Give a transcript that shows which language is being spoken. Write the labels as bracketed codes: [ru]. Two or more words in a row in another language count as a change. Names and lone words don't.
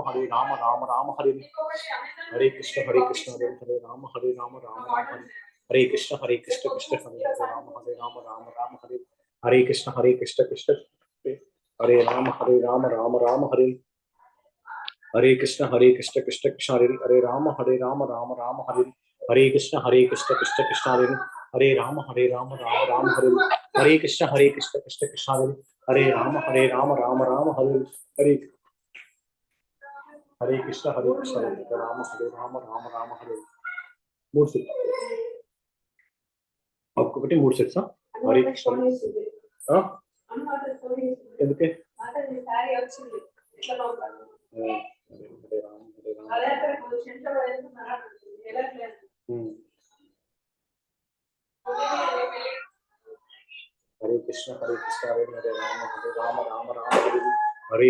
[sa] Rama Rama Hare Krishna Hare Rama Rama Rama Hare Krishna Krishna Krishna Hare Rama Rama Hare Krishna Krishna Krishna Hare Rama Rama Hare Krishna Krishna Krishna Hare Rama Rama Hare Krishna Krishna Krishna Hare Rama Rama Hare Krishna Krishna Krishna Hare Rama Rama Hare Hare Krishna Hare Rama Hare [te] మూడు సెట్ ఒక్కొక్కటి మూడు సెట్సా [sa] హరే కృష్ణ ఎందుకే Hare Krishna Hare Rama Rama Hare Hare